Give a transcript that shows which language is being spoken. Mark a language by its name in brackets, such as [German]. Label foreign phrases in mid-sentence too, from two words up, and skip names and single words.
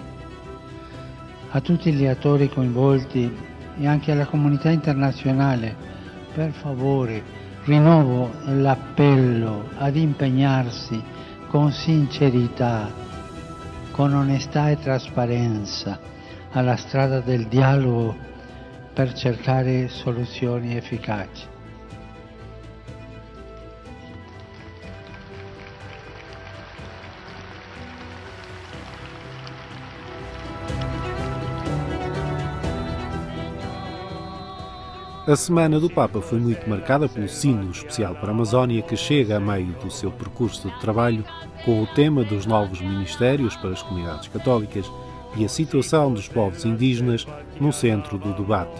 [Italian] A tutti gli attori coinvolti e anche alla comunità internazionale, per favore, rinnovo l'appello ad impegnarsi con sincerità, con onestà e trasparenza alla strada del dialogo per cercare soluzioni efficaci. [Portuguese] A Semana do Papa foi muito marcada pelo Sínodo Especial para a Amazónia, que chega a meio do seu percurso de trabalho com o tema dos novos ministérios para as comunidades católicas e a situação dos povos indígenas no centro do debate.